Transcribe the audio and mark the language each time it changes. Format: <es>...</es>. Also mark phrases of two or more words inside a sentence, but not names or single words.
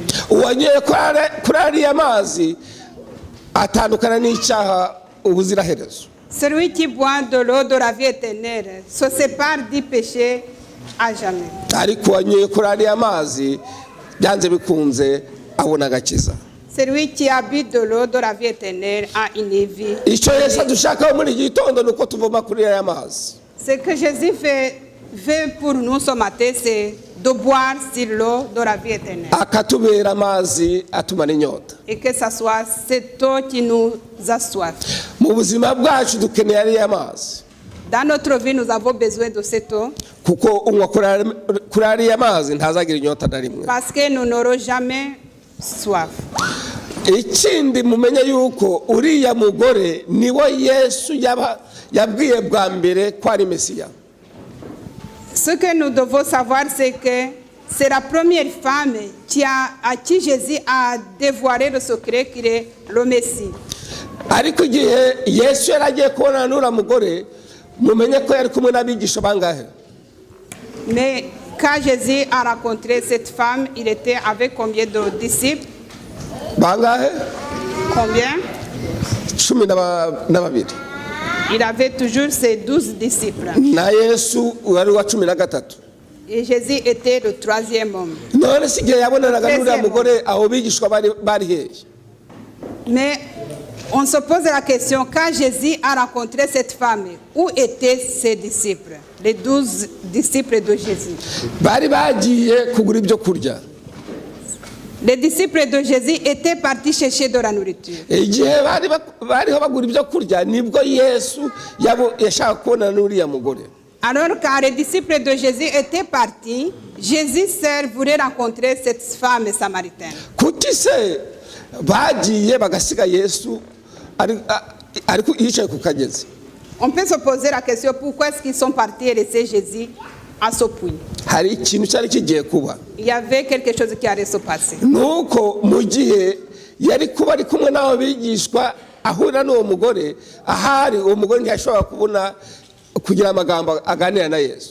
<rw>uwanyoye kuri ariya mazi atandukana n'icyaha ubuziraherezo.</rw> <fr>Celui qui boit de l'eau de la vie éternelle se sépare du péché à jamais.</fr> <rw>ariko uwanyoye kuri ariya mazi byanze bikunze abona agakiza.</rw> <fr>Celui qui a bu de l'eau de la vie éternelle a une vie.</fr> <rw>icyo Yesu adushakaho muri iki gitondo ni uko tuvoma kuri aya mazi.</rw> <fr>Ce que Jésus fait pour nous ce matin, c'est de boire sur l'eau de la vie éternelle.</fr> <rw>akatubera amazi atumara inyota.</rw> <fr>Et que ce soit cette eau qui nous a soif.</fr> <rw>mu buzima bwacu dukeneye ariya mazi,</rw> <fr>Dans notre vie, nous avons besoin de cette eau</fr> <rw>kuko unywa kuri ariya mazi ntazagira inyota na rimwe.</rw> <fr>parce que nous n'aurons jamais soif.</fr> <rw>ikindi mumenye yuko uriya mugore niwo Yesu yabwiye bwa mbere ko ari Mesiya.</rw> <fr>Ce que nous devons savoir, c'est que c'est la première femme à qui Jésus a dévoilé le secret qu'il est le Messie.</fr> <rw>ariko igihe Yesu yari agiye kubonana n'uriya mugore, mumenye ko yari kumwe n'abigisha bangahe?</rw> <fr>Mais quand Jésus a rencontré cette femme, il était avec combien de disciples?</fr> <rw>bangahe?</rw> <fr>Combien? 12. Il avait toujours ses 12 disciples.</fr> <rw>na Yesu wari wa 13.</rw> <fr>Et Jésus était le 3e homme.</fr> <rw>none si igihe yabonanaga n'uriya mugore aho bigishwa bari hehe?</rw> <fr>Mais on se pose la question, quand Jésus a rencontré cette femme, où étaient ses disciples? Les 12 disciples de Jésus.</fr> <rw>bari bagiye kugura ibyo kurya.</rw> <fr>Les disciples de Jésus étaient partis chercher de la nourriture.</fr> <rw>igihe bariho bagura ibyo kurya nibwo Yesu yashaka kubonana n'uriya mugore.</rw> <fr>Alors quand les disciples de Jésus étaient partis, Jésus seul voulait rencontrer cette femme samaritaine.</fr> <rw>kuki se bagiye bagasiga Yesu ariko yicaye ku kagezi.</rw> <fr>On peut se poser la question pourquoi est-ce qu'ils sont partis et laisser Jésus à ce puits.</fr> <rw>Hari ikintu cyari kigiye kuba.</rw> <fr>Il y avait quelque chose qui allait se passer.</fr> <rw>Nuko mu gihe yari kuba ari kumwe n'abo bigishwa ahura n'uwo mugore, ahari uwo mugore ntiyashobora kubona kugira amagambo aganira na Yesu.</rw>